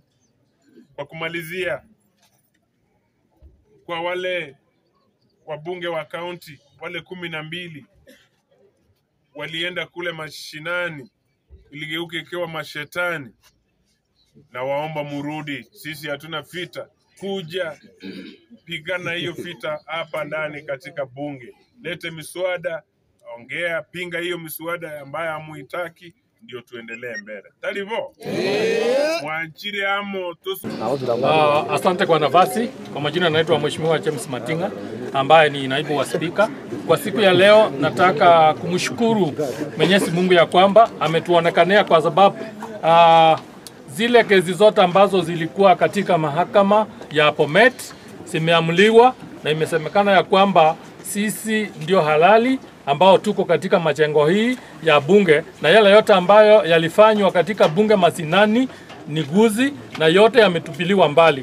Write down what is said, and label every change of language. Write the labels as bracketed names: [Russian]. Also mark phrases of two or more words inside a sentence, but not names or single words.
[Swahili] Kwa kumalizia, kwa wale wabunge wa kaunti, wale 12 walienda kule mashinani, iligeuke ikiwa mashetani, na waomba murudi. Sisi hatuna vita, kuja pigana hiyo vita hapa ndani katika bunge. Lete miswada, ongea, pinga hiyo miswada ambayo hamuitaki, ndio tuendelee mbele. Talivo? Mwanchire amo tosu. Asante kwa nafasi. Kwa majina naitwa Mheshimiwa James Matinga ambaye ni naibu wa spika. Kwa siku ya leo nataka kumshukuru Mwenyezi Mungu ya kwamba ametuonekania, kwa sababu zile kesi zote ambazo zilikuwa katika mahakama ya Bomet zimeamuliwa na imesemekana ya kwamba sisi ndio halali ambao tuko katika majengo hii ya bunge, na yale yote ambayo yalifanywa katika bunge masinani ni guzi na yote yametupiliwa mbali.